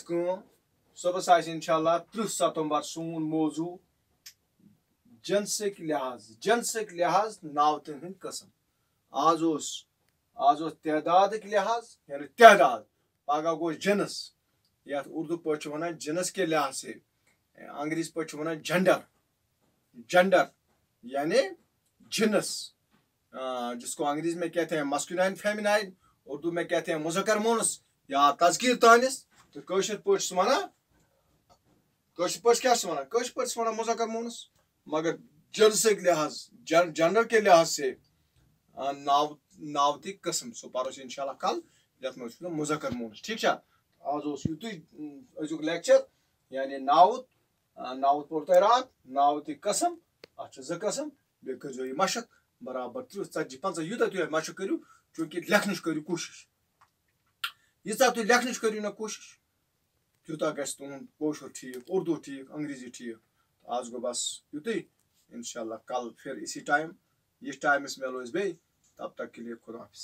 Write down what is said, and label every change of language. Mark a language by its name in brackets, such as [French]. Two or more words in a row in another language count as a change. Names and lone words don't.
[Kashmiri] کٲم صُبحس آسہِ انشاءاللہ 30 ستمبر سون موضوع جنسٕکۍ لحاظ ناوتن ہٕنٛدۍ قٕسم آز اوس تعدادٕکۍ لحاظ یعنی تعداد پگہہ گوٚو جنس یتھ اردو پٲٹھۍ چھِ ونان [Urdu] جنس کے لحاظ سے [Kashmiri] انگریزی پٲٹھۍ چھِ ونان جنڈر یعنی جنس [Urdu] جس کو انگریزی میں کہتے ہیں [English] masculine feminine [Urdu] اردو میں کہتے ہیں مذکر مونس یا تذکیر تانس [Kashmiri] تو کٲشِر پٲٹھۍ چھِ ونان کیٛاہ چھِ ونان [Urdu] مذکر مونس مگر [Kashmiri] جنسٕکۍ لحاظ [Urdu] جنڈر کے لحاظ سے [Kashmiri] ناوتٕکۍ قٕسم سُہ پرو أسۍ انشاءاللہ کل یتھ منٛز چھُ مذکر مونس ٹھیک چھا آز اوس یِتُے أزیُک لیکچر یعنی ناوت پوٚر تۄہہِ راتھ ناوتٕکۍ قٕسم اتھ چھِ 2 قٕسم بیٚیہِ کٔرزیٚو یہِ مشق برابر 30 40 50 یوٗتاہ تُہۍ مشق کٔرِو چوٗنکہِ لیکھنٕچ کٔرِو کوٗشش ییٖژاہ تُہۍ لیکھنٕچ کٔرِو نہ کوٗشش تیوٗتاہ گژھِ تُہُنٛد کٲشُر ٹھیٖک اردو ٹھیٖک انگریزی ٹھیٖک آز گوٚو بس یُتُے انشاءاللہ [Urdu] کل پھر اسی ٹائم [Kashmiri] یِتھ ٹایمس مِلو أسۍ بیٚیہِ [Urdu] تب تک کے لیے خدا حافظ